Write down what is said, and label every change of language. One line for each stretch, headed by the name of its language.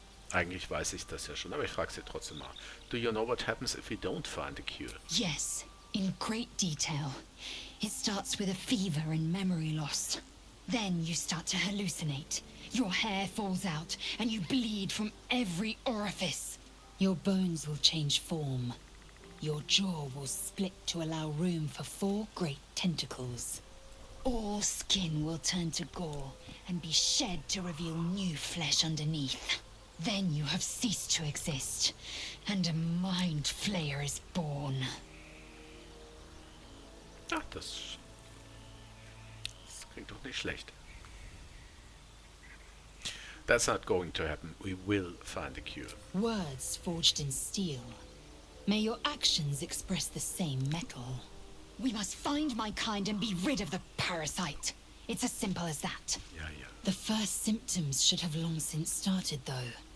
German: Eigentlich weiß ich das ja schon, aber ich frage sie trotzdem mal.
English: Do you know what happens if we don't find a cure? Yes, in great detail. It starts with a fever and memory loss. Then you start to hallucinate. Your hair falls out and you bleed from every orifice. Your bones will change form. Your jaw will split to allow room for 4 great tentacles. All skin will turn to gore and be shed to reveal new flesh underneath. Then you have ceased to exist, and a mind flayer is born.
German: Ach, das klingt doch nicht schlecht.
English: That's not going to happen. We will find a cure. Words forged in steel. May your actions express the same metal. We must find my kind and be rid of the parasite. It's as simple as that. Yeah. The first symptoms should have long since started, though.